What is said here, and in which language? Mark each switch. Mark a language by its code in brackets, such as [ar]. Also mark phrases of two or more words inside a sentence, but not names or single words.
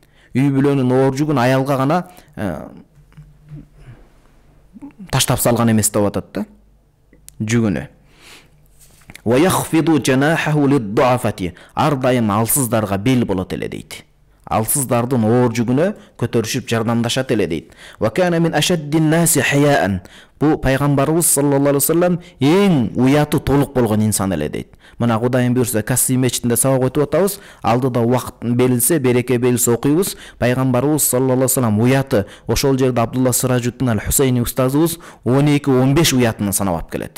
[ky] Үй бүлөнүн оор жүгүн аялга гана таштап салган эмес деп атат да, жүгүнө. [ar] ويخفض جناحه للضعفاء, [ky] ар дайым алсыздарга бел болот эле дейт. Алсыздардын оор жүгүнө көтөрүшүп жардамдашат эле дейт. [ar] وكان من أشد الناس حياء, [ky] бу пайгамбарыбыз [ar] صلى الله عليه وسلم [ky] эң уяты толук болгон инсан эле дейт. Мына Кудайым буйрса Касси мечитинде сабак өтүп атабыз, алдыда убакыт берилсе, береке берилсе окуйбуз. Пайгамбарыбыз [ar] صلى الله عليه وسلم [ky] уяты, ошол жерде Абдулла Сиражуддин аль-Хусейни устазыбыз 12-15 уятын санап келет.